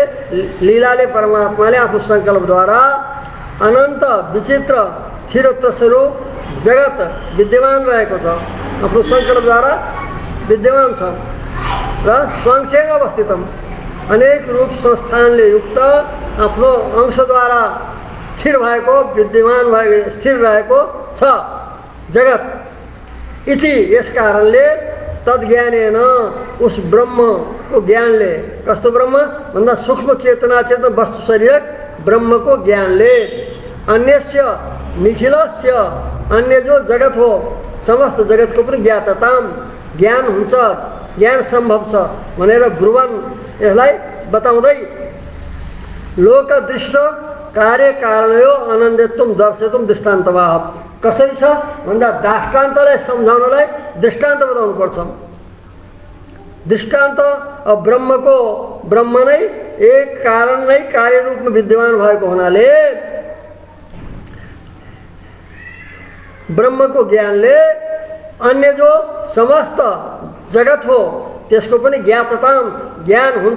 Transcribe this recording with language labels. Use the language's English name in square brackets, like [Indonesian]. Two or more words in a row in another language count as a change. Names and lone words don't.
[Nepali] लीलाले परमात्माले आफ्नो संकल्पद्वारा अनन्त विचित्र स्थिर स्वरूप जगत विद्यमान रहेको छ, आफ्नो संकल्पद्वारा विद्यमान छ र [Sanskrit] स्वंशेन अवस्थितम, [Nepali] अनेक रूप संस्थानले युक्त आफ्नो अंशद्वारा स्थिर भएको, विद्यमान भएको, स्थिर रहेको छ जगत। इति यस कारणले तद्ज्ञानेन, उस ब्रह्म को ज्ञानले, कस्तो ब्रह्म भन्दा सूक्ष्म चेतना चेतन वस्तु शरीरक ब्रह्म को ज्ञानले, [Sanskrit] अन्यस्य निखिलस्य, [Nepali] अन्य जो जगत हो समस्त जगत को पनि ज्ञातताम, ज्ञान हुन्छ, ज्ञान सम्भव छ भनेर ब्रुवन यसलाई बताउँदै [Sanskrit] लोक दृष्ट कार्य कारणयो अनन्यत्वम दर्शयतुम दृष्टान्तवाह। [Nepali] कसरी छ भन्दा दृष्टान्तलाई सम्झाउनलाई दृष्टान्त बताउनु पर्छ। दृष्टान्त अब ब्रह्म नै एक कारण नै कार्य रूपमा विद्यमान भएको हुनाले ब्रह्म को ज्ञानले अन्य जो समस्त जगत हो त्यसको पनि ज्ञातताम, ज्ञान हुन्छ।